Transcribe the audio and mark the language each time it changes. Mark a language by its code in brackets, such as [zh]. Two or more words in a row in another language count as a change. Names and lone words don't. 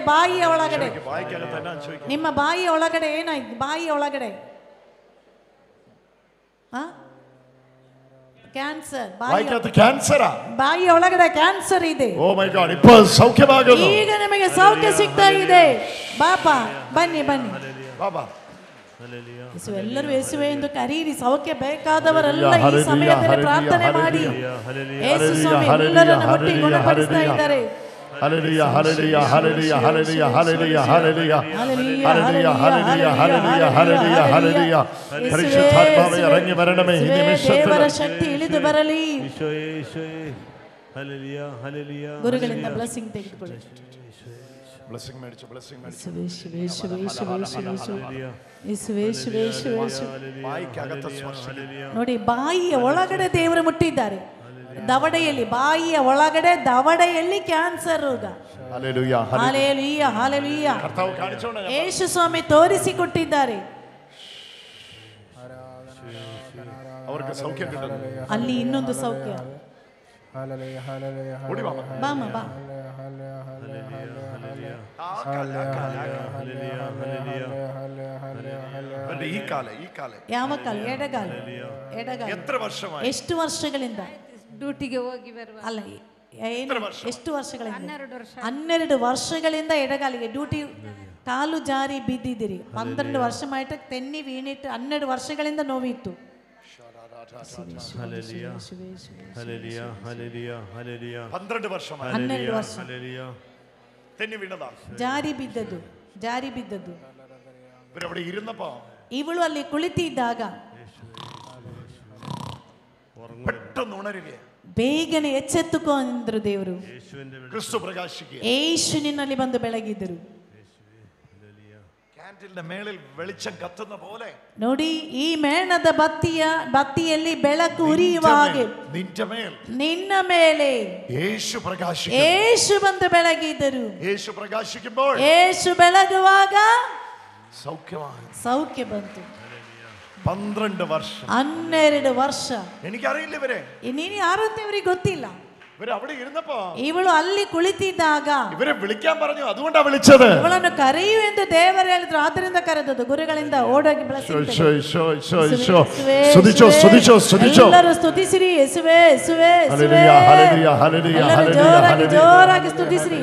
[kn] ಬಾಯಿಯ ಒಳಗಡೆ, ನಿಮ್ಮ ಬಾಯಿಯ ಒಳಗಡೆ ಏನಾಯ್ತು? ಬಾಯಿಯ ಒಳಗಡೆ ಕ್ಯಾನ್ಸರ್. ಕ್ಯಾನ್ಸರಾ? ಬಾಯಿಯ ಒಳಗಡೆ ಕ್ಯಾನ್ಸರ್ ಇದೆ. [en] Oh my God, [kn] ಇಪ್ಪ ಸೌಖ್ಯವಾಗುವುದು. ಈಗ ನಿಮಗೆ ಸೌಖ್ಯ ಸಿಗ್ತಾ ಇದೆ. ಬಾಪಾ, ಬನ್ನಿ ಬನ್ನಿ ಬಾಬಾ. ಎಲ್ಲರೂ ಯೇಸುವೆ ಎಂದು ಕರೀರಿ. ಸೌಖ್ಯ ಬೇಕಾದವರೆಲ್ಲ ಈ ಸಮಯದಲ್ಲಿ ಪ್ರಾರ್ಥನೆ ಮಾಡಿ. ಯೇಸು ಸ್ವಾಮಿ ಎಲ್ಲರನ್ನು ಮುಟ್ಟಿ ಗುಣಪಡಿಸ್ತಾ ಇದ್ದಾರೆ. [ml] ഹല്ലേലൂയ, ഹല്ലേലൂയ, ഹല്ലേലൂയ, ഹല്ലേലൂയ, ഹല്ലേലൂയ, ഹല്ലേലൂയ, ഹല്ലേലൂയ, ഹല്ലേലൂയ, ഹല്ലേലൂയ, ഹല്ലേലൂയ. പരിശുദ്ധാത്മാവേ ഇറങ്ങി വരണമേ ഈ നിമിഷത്തിൽ. [kn] ದೇವರ ಶಕ್ತಿ ಇಳಿದು ಬರಲಿ. [ml] ഹല്ലേലൂയ, ഹല്ലേലൂയ. [kn] ಗುರುಗಳಿಂದ ಬ್ಲೆಸ್ಸಿಂಗ್ ತೆಗೆದುಕೊಳ್ಳಿ. [ml] ബ്ലെസ്സിംഗ് മേടിച്ചു, ബ്ലെസ്സിംഗ് മേടിച്ചു. [kn] ನೋಡಿ, ಬಾಯಿಯ ಒಳಗಡೆ ದೇವರು ಮುಟ್ಟಿದ್ದಾರೆ. ದವಡೆಯಲ್ಲಿ, ಬಾಯಿಯ ಒಳಗಡೆ ದವಡೆಯಲ್ಲಿ ಕ್ಯಾನ್ಸರ್ ರೋಗ. [ml] ഹല്ലേലൂയ, [kn] ಹಲ್ಲೆಲೂಯ, ಹಲ್ಲೆಲೂಯ. [ml] കർത്താവ് കാണിച്ചോണേ. [kn] ಯೇಸು ಸ್ವಾಮಿ ತೋರಿಸಿಕೊಟ್ಟಿದ್ದಾರೆ. [ml] അവർക്ക് സൗഖ്യം കിട്ടുന്നു. [kn] ಅಲ್ಲಿ ಇನ್ನೊಂದು ಸೌಖ್ಯ. [ml] ഓടി വാ. [kn] ಬಾಮ ಬಾ. [ml] ഈ കാല [kn] ಯಾವ ಕಾಲ? ಎಡಗಾಲ. ಎಡಗಾಲ. [ml] എത്ര വർഷമായി? [kn] ಎಷ್ಟು ವರ್ಷಗಳಿಂದ? ಡ್ಯೂಟಿಗೆ ಹೋಗಿ ಬರುವ. ಅಲ್ಲ, ಎಷ್ಟು ವರ್ಷಗಳಿಂದ? 12 ವರ್ಷಗಳಿಂದ ಎಡಗಾಲಿಗೆ ಡ್ಯೂಟಿ. ಕಾಲು ಜಾರಿ ಬಿದ್ದಿದ್ದೀರಿ. 12 [ml] വർഷമായിട്ട് തെന്നി വീണിട്ട് [kn] 12 ವರ್ಷಗಳಿಂದ ನೋವಿತ್ತು. [ml] ഹല്ലേലൂയ, ഹല്ലേലൂയ, ഹല്ലേലൂയ, ഹല്ലേലൂയ. 12 വർഷമായി. [kn] 12 ವರ್ಷ [ml] ഹല്ലേലൂയ. തെന്നി വീണതാ. [kn] ಜಾರಿ ಬಿದ್ದದ್ದು. [ml] ഇവരവിടെ ഇരുന്നപ്പോ [kn] ಇವಳು ಅಲ್ಲಿ ಕುಳಿತಿದ್ದಾಗ [ml] പെട്ടെന്ന് ഉണരുക. [kn] ಬೇಗನೆ ಎಚ್ಚೆತ್ತುಕೋ ಅಂದ್ರು ದೇವರು. [ml] ക്രിസ്തു പ്രകാശിക്കുക. [kn] ಯೇಸು ನಿನ್ನಲ್ಲಿ ಬಂದು ಬೆಳಗಿದರು. [ml] ക്യാൻഡിലിന്റെ മേളിൽ വെളിച്ചം കത്തുന്ന പോലെ. [kn] ನೋಡಿ, ಈ ಮೇಣದ ಬತ್ತಿಯಲ್ಲಿ ಬೆಳಕು ಉರಿಯುವ ಹಾಗೆ ನಿನ್ನ ಮೇಲೆ [ml] യേശു പ്രകാശിക്കും. [kn] ಯೇಸು ಬಂದು ಬೆಳಗಿದರು. [ml] യേശു പ്രകാശിക്കുമ്പോൾ, [kn] ಯೇಸು ಬೆಳಗುವಾಗ ಸೌಖ್ಯ ಬಂತು. [ml] 12 വർഷം. [kn] 12 ವರ್ಷ. [ml] എനിക്കറിയില്ല ഇവരെ. [kn] ನೀನು ಯಾರು ಅಂತ ಇವರಿಗೆ ಗೊತ್ತಿಲ್ಲ. [ml] ഇവര് അവിടെ ഇരുന്നപ്പോ [kn] ಇವಳು ಅಲ್ಲಿ ಕುಳಿತಿದ್ದಾಗ [ml] ഇവരെ വിളിക്കാൻ പറഞ്ഞു. അതുകൊണ്ടാ വിളിച്ചത്. [kn] ಇವಳನ್ನು ಕರೆಯು ಎಂದು ದೇವರು ಹೇಳಿದ್ರು. ಆದ್ದರಿಂದ ಕರೆದದ್ದು. ಗುರುಗಳಿಂದ ಓಡೋಗಿ ಎಲ್ಲರೂ ಸ್ತುತಿಸಿರಿ. ಯೇಸುವೇ, ಯೇಸುವೇ, ಜೋರಾಗಿ ಸ್ತುತಿಸಿರಿ.